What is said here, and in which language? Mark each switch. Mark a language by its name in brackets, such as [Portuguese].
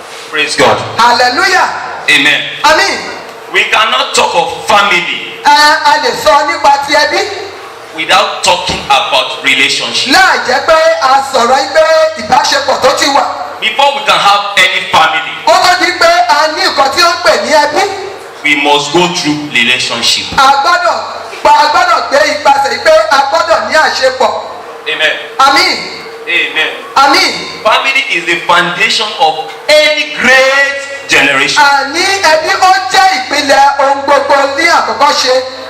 [English] Praise God. Hallelujah. Amen. [Yoruba] Àmín. [English] We cannot talk of family [Yoruba] A lè sọ nípa ti ẹbí [English] without talking about relationship. [Yoruba] láì jẹ́ pé a sọ̀rọ̀ ẹgbẹ́ ìbáṣepọ̀ tó ti wà. [English] Before we can have any family, [Yoruba] Ó tó di pé a ní nǹkan tí ó ń pè ní ẹbí. [English] we must go through relationship. [Yoruba] A gbọ́dọ̀ gbé ipasẹ̀ pé a gbọ́dọ̀ ní àṣepọ̀. [English] Amen. [Yoruba] Àmín. [English] Amen. [Yoruba] Àmín. [English] Family is the foundation of any great generation. [Yoruba] Àní ẹbí ó jẹ́ ìpìlẹ̀ ohun gbogbo ní àkọ́kọ́ ṣe.